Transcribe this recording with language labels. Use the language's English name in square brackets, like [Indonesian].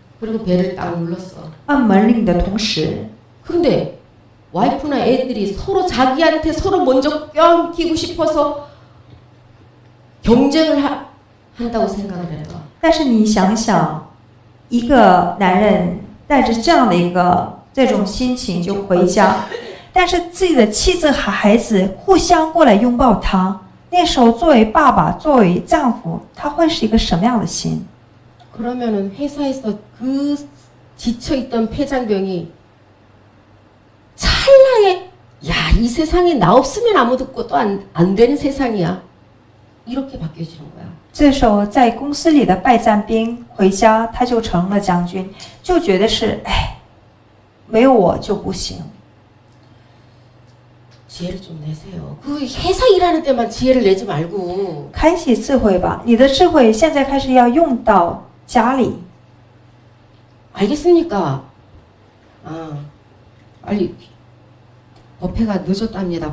[Korean] 그리고 배를 딱 눌렀어. [Chinese] 按门铃的同时， [Korean] 근데 와이프나 애들이 서로 자기한테 서로 먼저 껴안기고 싶어서 경쟁을 한다고 생각을 해봐. [Chinese] 但是你想想，一个男人带着这样的一个这种心情就回家，但是自己的妻子和孩子互相过来拥抱他，那时候作为爸爸，作为丈夫，他会是一个什么样的心？ [Korean] 그러면은 회사에서 그 지쳐있던 폐장병이 찰나에 야, 이 세상에 나 없으면 아무것도 안 되는 세상이야. 이렇게 바뀌어지는 거야. [Chinese] 这时候，在公司里的败战兵回家，他就成了将军，就觉得是，哎，没有我就不行。 [Korean] 지혜를 좀 내세요. 그 회사 일하는 때만 지혜를 내지 말고. [Chinese] 开启智慧吧，你的智慧现在开始要用到家里。 [Korean] 알겠습니까? 아, 빨리 법회가 늦었답니다.